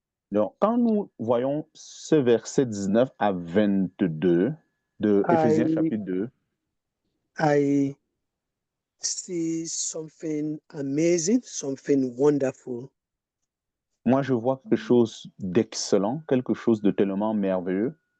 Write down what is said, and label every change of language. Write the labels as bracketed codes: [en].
[fr] Donc, quand nous voyons ce verset 19 à 22 de Éphésiens chapitre 2, [en] I see something amazing, something wonderful. [fr] moi je vois quelque chose d'excellent, quelque chose de tellement merveilleux.